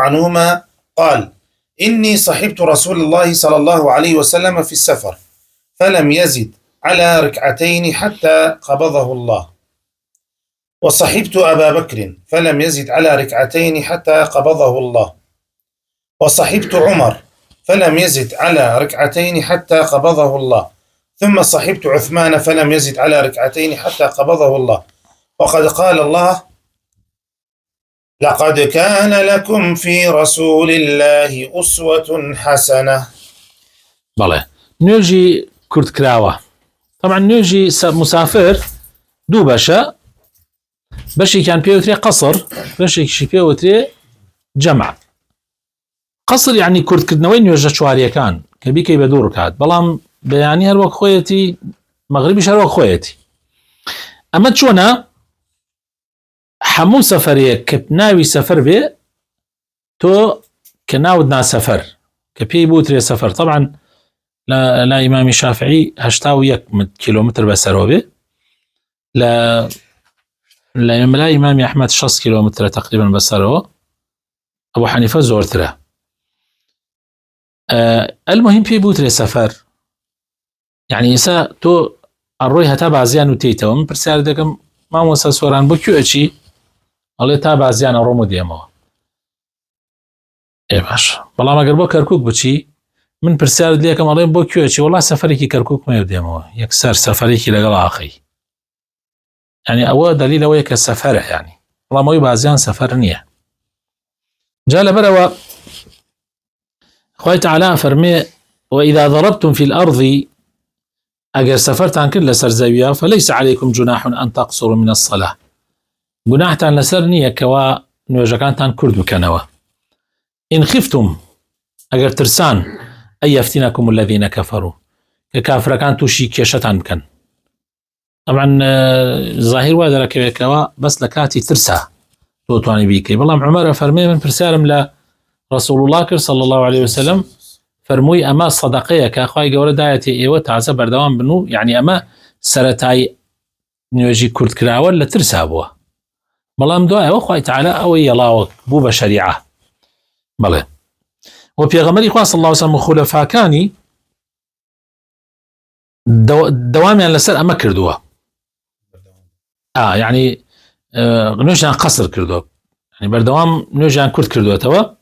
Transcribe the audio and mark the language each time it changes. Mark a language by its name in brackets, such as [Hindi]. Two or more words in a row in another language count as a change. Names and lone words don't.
[Arabic] عنهما قال: إني صحبت رسول الله صلى الله عليه وسلم في السفر فلم يزد على ركعتين حتى قبضه الله، وصحبت أبا بكر فلم يزد على ركعتين حتى قبضه الله، وصحبت عمر فلم يزد على ركعتين حتى قبضه الله، ثم صحبت عثمان فلم يزد على ركعتين حتى قبضه الله. وقد قال الله: لقد كان لكم في رسول الله أسوة حسنة. [Central Kurdish] بەڵێ نوێژی کورت کراوە. طبعا نوێژی مسافر دوو بەشە، بەشێکیان پێوترێ قەسر، بەشێکیشی پێوترێ جەمع. قەسر یعنی کورتکردنەوەی نوێژە چواریەکان کە بیکەی بە دوو ڕکات، بەڵام بەیانی هەر وەک خۆیەتی، مەغریبیش هەر وەک خۆیەتی. ئەمە چۆنە؟ هەموو سەفەرێک کە ناوی سەفەر بێ تۆ کە ناوت ناسەفەر کە پێی بوترێ سەفەر، طبعا لا إمام شافعي 81 كيلومتر بەسەرەوە لا إمام أحمد 6 كيلومتر تقريبا بەسەرەوە. أبو حنيفة زۆرترە. المهم پێی بوترێ سەفەر، يعني ئێستا تۆ ئەڕۆی هەتا بازیان و تێیتەوە. من پرسیار دەکەم مامۆستا سۆران بۆ کوێ ئەچی؟ ئەڵێ تا بازیانە ڕۆم و دێمەوە. باش، بەڵام ئەگەر بۆ کەرکووک بچی من پرسیارت لێکم ئەڵێم بۆ کوێ ئەچی؟ وەڵا سەفەرێکی کەرکووک مێ دێمەوە، یەکسەر سەفەرێکی لەگەڵ ئاخەی. يعني ئەوە دلیل ئەوەیە کە سەفەرە، يعني بەڵام ئەوەی بازیان سەفەر نییە. جا لەبەرەوە خوای تەعالا فەرمێ [Arabic] وإذا ضربتم في الأرض [Central Kurdish] ئەگەر سەفەرتان کرد لەسەر زەویە [Arabic] فليس عليكم جناح أن تقصروا من الصلاة، [Central Kurdish] گوناحتان لەسەر نییە کەوا نوێژەکانتان کورت بکەنەوە. [Arabic] إن خفتم [Central Kurdish] ئەگەر ترسان [Arabic] أن يفتنكم الذين كفروا، [Central Kurdish] کە کافرەکان تووشی کێشەتان بکەن. طبعا ظاهر وا دەرەکەوێتەوە بەس لە کاتی ترسا تۆ توانی بیکەی. بەڵام عومەر فەرمێ من پرسیارم لە رسول الله کرد [Arabic] صلى الله عليه وسلم، [Central Kurdish] فەرمووی ئەمە سەدەقەیە کە خوای گەورە دایەتی ئێوە تازە بەردەوام بن و یعنی ئەمە سەرەتای نوێژی کورتکراوە لە ترسا بووە، بەڵام دوایەوە خوای تەعالا ئەوەی یەڵاوە بوو بە شەریعە. بەڵێ و پێغەمبەری خوا [Arabic] صلی الله عليه وسلم [Central Kurdish] و خولەفاکانی دەوامیان لەسەر ئەمە کردووە، یعنی نوێژیان قەسر کردووە، یعنی بەردەوام نوێژیان کورت کردوێتەوە.